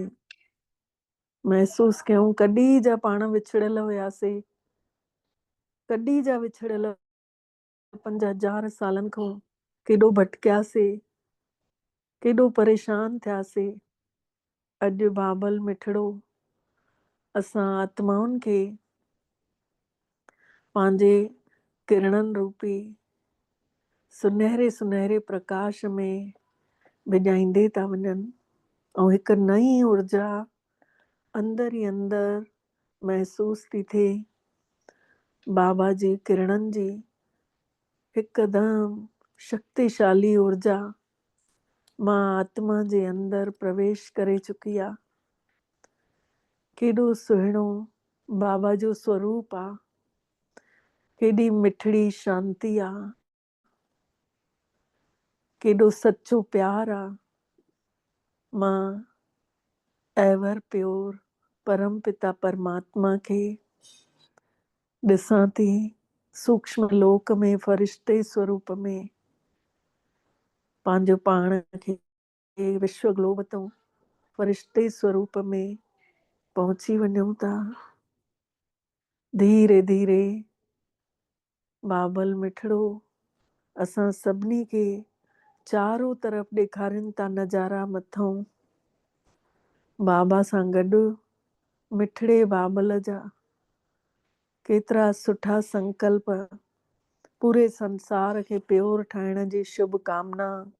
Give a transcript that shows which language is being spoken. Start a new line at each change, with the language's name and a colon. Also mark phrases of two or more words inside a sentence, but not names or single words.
Sindhi: महसूस कयूं कॾहिं जा पाण विछड़ियल हुयासीं, कॾहिं जा विछड़ियल 5000 सालनि खां केॾो भटकियासीं, केॾो परेशान थियासीं। अॼु बाबल मिठड़ो असां आत्माउनि खे पंहिंजे किरणनि रूपी सुनहरे सुनहरे प्रकाश में विञाईंदे था वञनि ऐं हिकु नई ऊर्जा अंदर ई अंदर महसूस थी थिए बाबा जी किरणनि जी हिकदमि शक्तिशाली ऊर्जा मां आत्मा जे अंदर प्रवेश करे चुकी आहे। केॾो सुहिणो बाबा जो स्वरूप आहे, केॾी मिठड़ी शांती आहे, केॾो सच्चो प्यार आहे। मां
English: ever pure
Sindhi: परम पिता परमात्मा खे ॾिसां थी सूक्ष्म लोक में फरिश्ते स्वरूप में पंहिंजो पाण खे विश्व ग्लोब तां फरिश्ते स्वरूप में पहुची वञूं था। धीरे धीरे बाबल मिठड़ो असां सभिनी खे चारों तरफ़ ॾेखारनि था नज़ारा मथां। बाबा सां गॾु मिठड़े बाबल जा केतिरा सुठा संकल्प पूरे संसार खे प्योर ठाहिण जी शुभ कामना।